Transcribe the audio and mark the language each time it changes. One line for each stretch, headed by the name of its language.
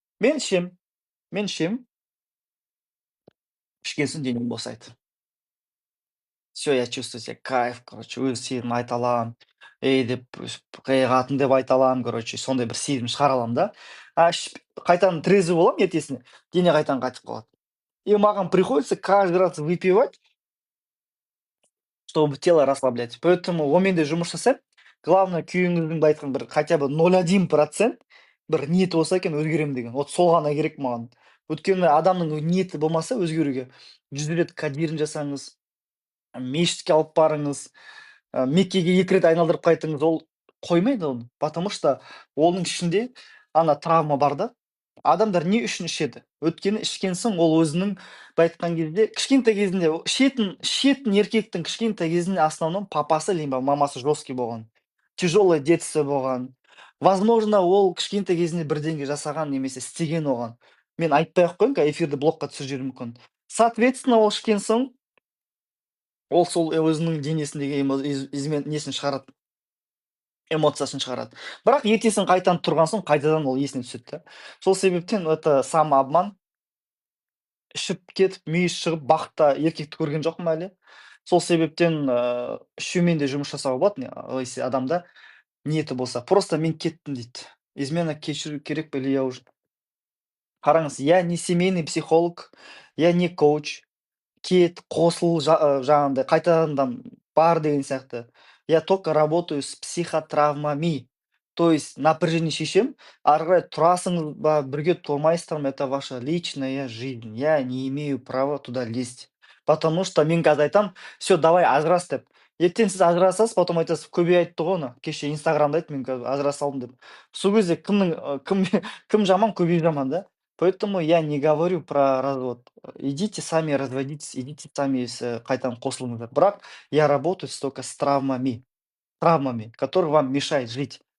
Kazakh: Мен ішемін, мен ішемін, ішкен соң денем босайды.
Russian: Все, я чувствую себя кайф,
Kazakh: короче, өз сезімімді айта аламын. Ей деп өстіп қатын деп айта аламын, короче, сондай бір сезім шығара аламын да. Ішіп қайтадан трезвый боламын ертесіне, дене қайтадан қатып қалады.
Russian: И маған приходится каждый раз выпивать, чтобы тело расслаблять. Поэтому
Kazakh: онымен де жұмыс жасаймын. Главное, күйеуіңіздің былай айтқан бір хотя бы 0,1% бір ниеті болса екен өзгеремін деген. Вот сол ғана керек маған. Өйткені адамның ниеті болмаса өзгеруге 100 рет кодирін жасаңыз, мешітке алып барыңыз, Меккеге 2 рет айналдырып қайтыңыз, ол қоймайды оны.
Russian: Потому что
Kazakh: оның ішінде ана травма бар да. Адамдар не үшін ішеді? Өйткені ішкен соң ол өзінің былай айтқан кезде кішкентай кезінде ішетін еркектің кішкентай кезінде основном папасы либо мамасы жесткий болған.
Russian: Тяжелое детство
Kazakh: болған. Возможно, ол кішкентай кезінде бірдеңе жасаған немесе істеген оған. Мен айтпай ақ қояйын, эфирді блокқа түсіріп жіберуім мүмкін.
Russian: Соответственно,
Kazakh: ол ішкен соң ол сол өзінің денесіндегі несін шығарады, эмоциясын шығарады. Бірақ ертесін қайтадан тұрған соң қайтадан ол есіне түседі да. Сол себептен
Russian: это самообман.
Kazakh: Ішіп кетіп, мүйіз шығып, бақытта еркекті көрген жоқпын әлі. Сол себептен үшеумен де жұмыс жасауға болады,
Russian: если
Kazakh: адамда ниеті болса. Просто мен кеттім дейді. Измена кешіру керек пе
Russian: или я уже.
Kazakh: Қараңыз,
Russian: я не семейный психолог, я не коуч.
Kazakh: Кет, қосыл, жаңағындай қайтадан бар деген сияқты.
Russian: Я только работаю с психотравмами. То есть напряжение
Kazakh: шешемін, ары қарай тұрасың ба, бірге тұрмайсыздар ма,
Russian: это ваша личная жизнь. Я не имею права туда лезть. Потому что
Kazakh: мен қазір айтамын,
Russian: все, давай
Kazakh: ажырас деп. Ертең сіз ажырасасыз,
Russian: потом
Kazakh: айтасыз, көбей айтты ғой оны. Кеше инстаграмда айтты, мен қазір ажыраса салдым деп. Сол кезде кім жаман, көбей жаман да.
Russian: Поэтому я не говорю про развод. Идите сами разводитесь, идите сами
Kazakh: қайтадан қосылыңыздар. Бірақ
Russian: я работаю только с травмами, которые вам мешают жить.